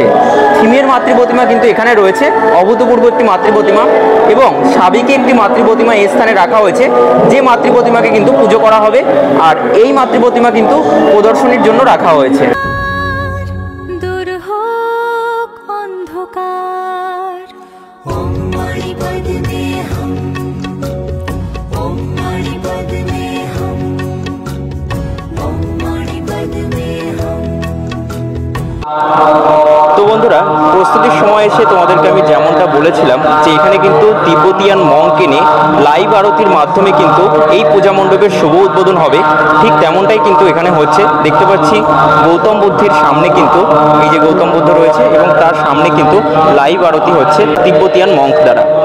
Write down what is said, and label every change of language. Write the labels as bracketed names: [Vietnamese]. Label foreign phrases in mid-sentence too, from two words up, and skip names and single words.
[Bangla] থিমের মাতৃ প্রতিমা কিন্তু এখানে রয়েছে, অভূতপূর্ব একটি মাতৃ প্রতিমা এবং সাবেকি একটি মাতৃ প্রতিমা এই স্থানে রাখা হয়েছে, যে মাতৃ প্রতিমাকে কিন্তু পুজো করা হবে। আর এই মাতৃ প্রতিমা কিন্তু প্রদর্শনীর জন্য রাখা হয়েছে। দূর হোক অন্ধকার, [Sanskrit] ॐ मणिपद्मेऽहम् ॐ मणिपद्मेऽहम् ॐ मणिपद्मेऽहम्। [Bangla] তো বন্ধুরা, প্রস্তুতির সময় এসে তোমাদেরকে আমি যেমনটা বলেছিলাম যে এখানে কিন্তু [English] Tibetan monk [Bangla] এনে লাইভ আরতির মাধ্যমে কিন্তু এই পূজা মণ্ডপের শুভ উদ্বোধন হবে। ঠিক তেমনটাই কিন্তু এখানে হচ্ছে। দেখতে পাচ্ছি গৌতম বুদ্ধের সামনে কিন্তু এই যে গৌতম বুদ্ধ রয়েছে এবং তার সামনে কিন্তু লাইভ আরতি হচ্ছে [English] Tibetan monk [Bangla] দ্বারা।